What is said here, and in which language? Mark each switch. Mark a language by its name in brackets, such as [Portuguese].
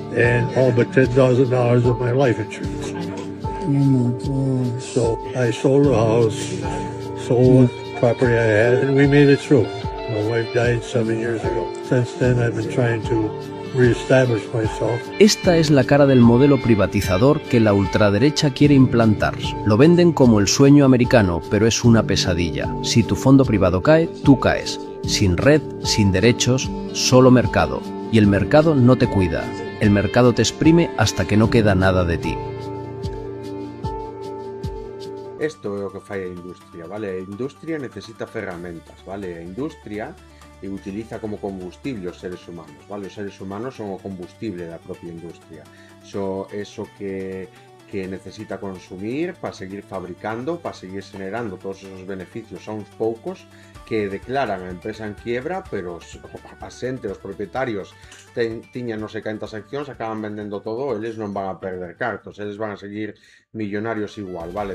[English] And all but $10,000 of my life insurance. Oh my God. So I sold the house, sold the property I had, and we made it through. My wife died 7 years ago. Since then, I've been trying to reestablish myself. [Spanish] Esta es la cara del modelo privatizador que la ultraderecha quiere implantar. Lo venden como el sueño americano, pero es una pesadilla. Si tu fondo privado cae, tú caes. Sin red, sin derechos, solo mercado. Y el mercado no te cuida. El mercado te exprime hasta que no queda nada de ti. [Galician] Isto é o que fai a industria, vale? A industria necesita ferramentas, vale? A industria utiliza como combustible os seres humanos, vale? Os seres humanos son o combustible da propia industria. [Spanish] Eso que necesita consumir para seguir fabricando, para seguir generando todos esos beneficios [Galician] a uns poucos que declaran a empresa en quiebra, pero a xente, os propietarios tiñan non sei cantas accións, acaban vendendo todo, eles non van a perder cartos, eles van a seguir millonarios igual, vale?